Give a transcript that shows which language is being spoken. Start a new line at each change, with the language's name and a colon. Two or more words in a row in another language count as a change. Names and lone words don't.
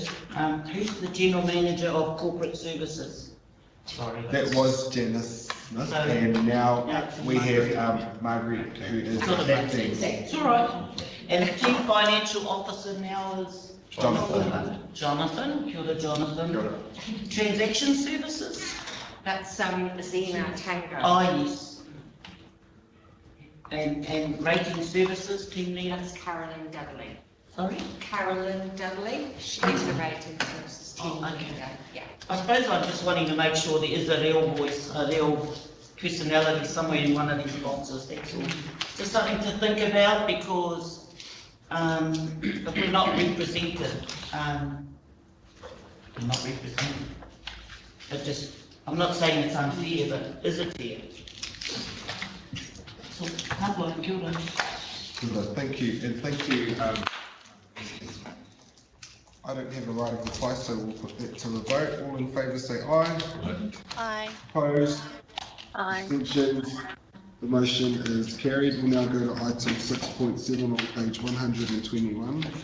English: Who's the General Manager of Corporate Services? Sorry. That was Janice Smith, and now we have Margaret, who is acting. It's all right. And the Chief Financial Officer now is? Jonathan.
Māori: Kia ora,
English: Jonathan. Transaction Services? That's Zena Tango. Oh, yes. And Rating Services, Team Leader? That's Carolyn Dudley. Sorry? Carolyn Dudley. She's the Rating Services Team Leader. Yeah. I suppose I'm just wanting to make sure there is a real voice, a real personality somewhere in one of these boxes, that's all. Just something to think about, because if we're not represented, It just, I'm not saying it's unfair, but is it fair? So,
Māori: kia ora.
English: Thank you, and thank you. I don't have a right of reply, so we'll put that to the vote. All in favour say aye. Aye. Opposed? Aye. Abstentions? The motion is carried. We'll now go to item 6.7 on page 121.